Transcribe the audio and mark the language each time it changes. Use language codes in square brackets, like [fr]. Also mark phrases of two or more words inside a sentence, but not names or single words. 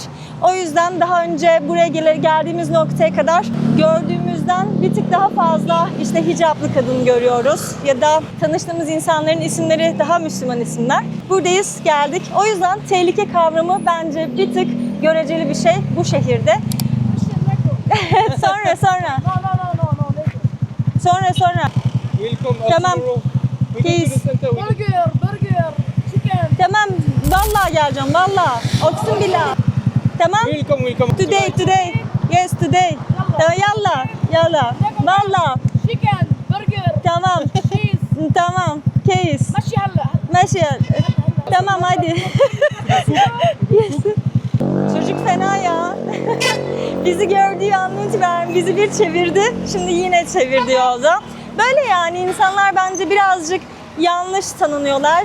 [tr] O yüzden daha önce buraya geldiğimiz noktaya kadar gördüğümüzden bir tık daha fazla işte hicaplı kadın görüyoruz. Ya da tanıştığımız insanların isimleri daha Müslüman isimler. Buradayız, geldik. O yüzden tehlike kavramı bence bir tık göreceli bir şey bu şehirde. sonra. Sonra. Welcome. Tamam. [en] We go to the center. Burger, chicken. [tr] Tamam, Vallahi geleceğim vallahi. [ar] أقسم بالله. Tamam? [en] Welcome. Today. Yes, today. [tr] Tamam, yalla. Yalla. Vallahi. [en] chicken, burger, [tr] Tamam. cheese. Tamam. Case. [ar] مشي هلا. [tr] Maşi. Tamam hadi. Yes. Çocuk fena ya. Bizi gördüğü andan itibaren bizi bir çevirdi. Şimdi yine çevirdi yolda. Böyle yani insanlar bence birazcık yanlış tanınıyorlar.